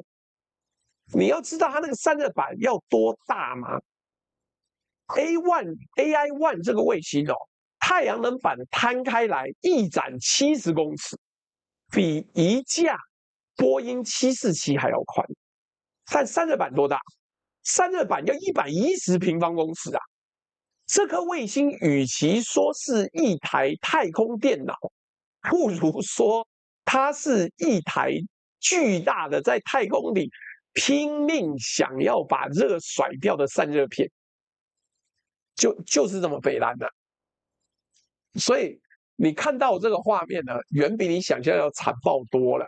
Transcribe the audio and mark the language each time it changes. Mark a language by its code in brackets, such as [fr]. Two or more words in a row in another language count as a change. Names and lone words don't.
[zh] 你要知道它那個散熱板要多大嗎？AI-1 這個衛星哦，太陽能板攤開來一展70公尺，比一架波音747還要寬。但散热板多大？散热板要110平方公尺啊！這顆衛星與其說是一台太空電腦，不如說它是一台巨大的在太空裡拼命想要把熱甩掉的散熱片，就是這麼北爛的。所以你看到這個畫面呢，遠比你想象要慘爆多了。